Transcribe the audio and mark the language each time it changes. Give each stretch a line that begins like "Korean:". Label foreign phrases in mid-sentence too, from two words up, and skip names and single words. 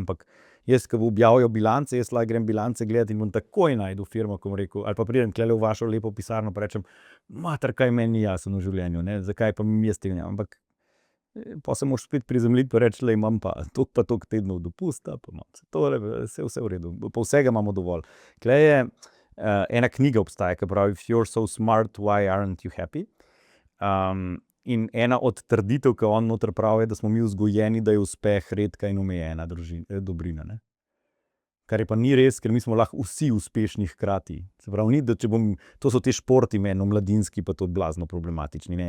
Slovenian: Ampak jaz, ko objavijo bilance, jaz lahko grem bilance gledati in bom takoj našel firmo, ko bom rekel, ali pa pridem tule v vašo lepo pisarno pa rečem, mater, kaj meni ni jasno v življenju, ne, zakaj pa mi jaz tega ne. Ampak pa se moraš spet prizemljiti pa reči, imam pa toliko tednov dopusta, pa imam vse v redu, pa vsega imamo dovolj. Tule je ena knjiga obstaja, ki pravi
English: If you're so smart, why aren't you happy?
Slovenian: In ena od trditev, ki on noter pravi, je, da smo mi vzgojeni, da je uspeh redka in omejena dobrina, ne. Kar je pa ni res, ker mi smo lahko vsi uspešni hkrati. Se pravi, ni, da če to so ti športi meni, mladinski, pa to blazno problematični, ne.